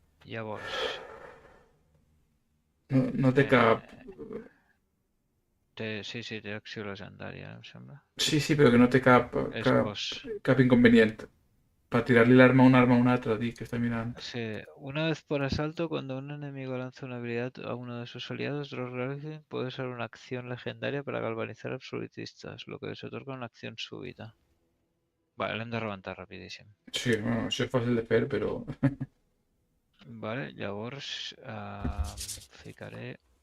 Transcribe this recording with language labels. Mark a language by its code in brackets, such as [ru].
[ca] Llavors... No té cap... Sí, té acció legendària, em sembla. Sí, però que no té cap És cos. inconvenient. [es] para tirarle el arma a un [ca] altre, dic, que està mirant. [es] Sí, una vez por asalto, cuando un enemigo lanza una habilidad a uno de sus aliados, Dross Raging puede usar una acción legendaria para galvanizar absolutistas, lo que les otorga una acción súbita. [ca] Vale, l'hem de rebentar rapidíssim. Sí, bueno, això és fàcil de fer, però... Vale, llavors ficaré...